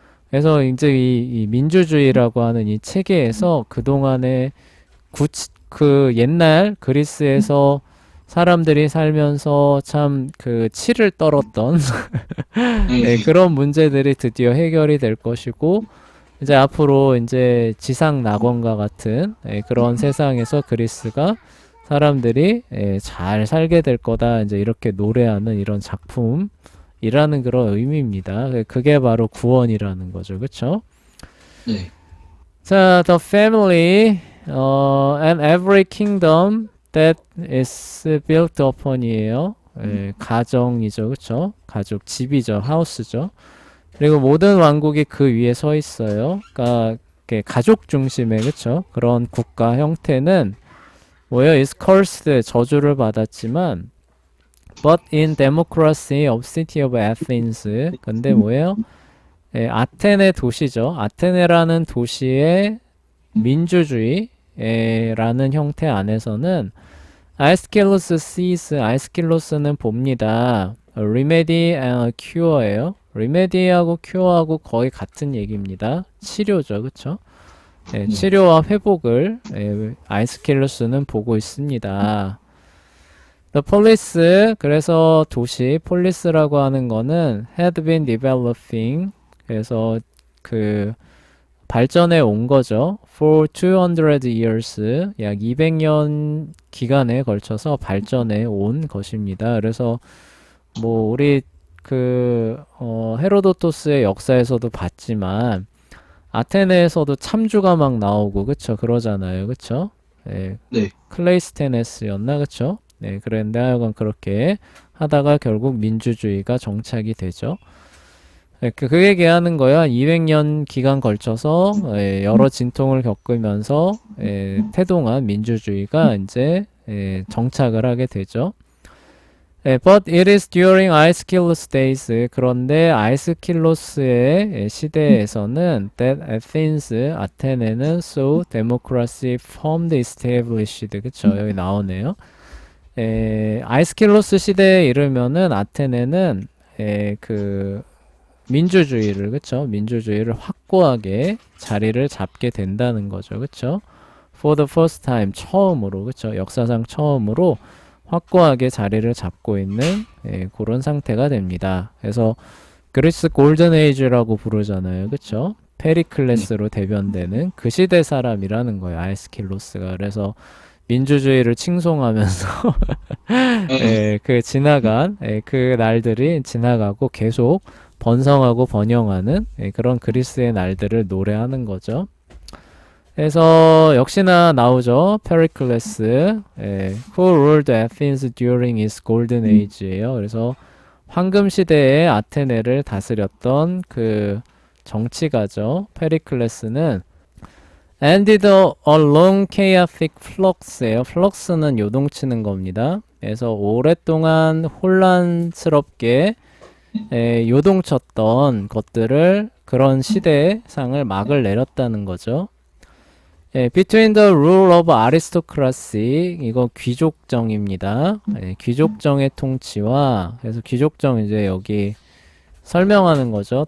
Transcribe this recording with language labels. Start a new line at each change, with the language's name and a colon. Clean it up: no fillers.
Korean: 그래서 이제 이 민주주의라고 하는 이 체계에서 그동안에 그 옛날 그리스에서 사람들이 살면서 참 그 치를 떨었던 네, 그런 문제들이 드디어 해결이 될 것이고 이제 앞으로 이제 지상 낙원과 같은 그런 세상에서 그리스가 사람들이 잘 살게 될 거다 이제 이렇게 노래하는 이런 작품이라는 그런 의미입니다. 그게 바로 구원이라는 거죠, 그렇죠? 네.
English: 자, the family and every kingdom that is built upon이에요.
Korean: 가정이죠, 그렇죠? 가족, 집이죠, 하우스죠. 그리고 모든 왕국이 그 위에 서 있어요. 그러니까 가족 중심의 그렇죠? 그런 국가 형태는 뭐예요?
English: is cursed
Korean: 저주를 받았지만
English: but in democracy of city of Athens
Korean: 근데 뭐예요? 아테네 도시죠. 아테네라는 도시의 민주주의라는 형태 안에서는 아에스킬로스
English: sees
Korean: 아에스킬로스는 봅니다.
English: remedy and cure예요.
Korean: 리메디하고 큐어하고 거의 같은 얘기입니다. 치료죠, 그쵸? 치료와 회복을 아이스킬로스는 보고 있습니다.
English: The police,
Korean: 그래서 도시, 폴리스라고 하는 거는
English: had been developing,
Korean: 그래서 그 발전해 온 거죠.
English: For 200 years,
Korean: 약 200년 기간에 걸쳐서 발전해 온 것입니다. 그래서 뭐 우리 헤로도토스의 역사에서도 봤지만 아테네에서도 참주가 막 나오고 그쵸 그러잖아요 그쵸 네. 클레이스테네스였나 그쵸 네 그랬는데 하여간 그렇게 하다가 결국 민주주의가 정착이 되죠. 네, 그 얘기하는 거야. 200년 기간 걸쳐서 여러 진통을 겪으면서 태동한 민주주의가 이제 정착을 하게 되죠.
English: But it is during Aeschylus days.
Korean: 그런데 아이스킬로스의 시대에서는
English: that Athens,
Korean: 아테네는
English: so democracy formed established.
Korean: 그쵸? 여기 나오네요. 아이스킬로스 시대에 이르면은 아테네는 그 민주주의를 그쵸? 민주주의를 확고하게 자리를 잡게 된다는 거죠. 그쵸?
English: For the first time
Korean: 처음으로 그쵸? 역사상 처음으로 확고하게 자리를 잡고 있는 그런 상태가 됩니다. 그래서 그리스 골든 에이지라고 부르잖아요. 그쵸? 페리클레스로 대변되는 그 시대 사람이라는 거예요. 아에스킬로스가. 그래서 민주주의를 칭송하면서 예, 그 지나간 그 날들이 지나가고 계속 번성하고 번영하는 그런 그리스의 날들을 노래하는 거죠. 그래서 역시나 나오죠.
English: 페리클레스, who ruled Athens during his golden age예요.
Korean: 그래서 황금 시대의 아테네를 다스렸던 그 정치가죠.
English: 페리클레스는 ended a long chaotic flux예요.
Korean: flux는 요동치는 겁니다. 그래서 오랫동안 혼란스럽게 요동쳤던 것들을 그런 시대상을 막을 내렸다는 거죠.
English: Between the rule of aristocracy,
Korean: 이거 귀족정입니다. 귀족정의 통치와, 그래서 귀족정 이제 여기 설명하는 거죠.